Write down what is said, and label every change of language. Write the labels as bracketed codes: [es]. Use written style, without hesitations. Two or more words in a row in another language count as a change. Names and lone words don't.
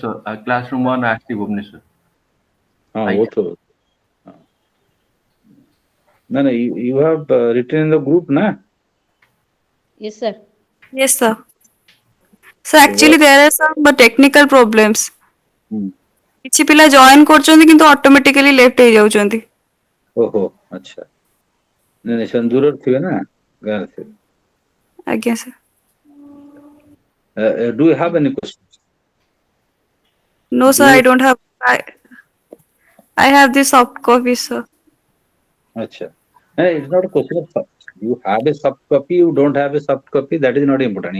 [en] Classroom 1, RT, Bhubaneswar. [hi] हाँ [en] I [hi] वो तो हाँ. [en] No, you have written in the group ना. Yes, sir. Yes, sir. So So actually what? there are some technical problems. Hmm. [or] କିଛି ପିଲା ଜଏନ୍ କରୁଛନ୍ତି କିନ୍ତୁ [en] automatically left [or] ହେଇଯାଉଛନ୍ତି। [hi] ओहो अच्छा. नहीं नहीं [or] ସେମାନେ ଦୂରରେ ଥିବେ ନା ଗାଁରେ ଥିବେ. ଆଜ୍ଞା ସାର୍। [en] Do you have any questions? No Do sir, you? I don't have. I have the soft copy, sir. [hi] अच्छा. [en] No, it's not a question of you have a soft copy, you don't have a soft copy. That is not important.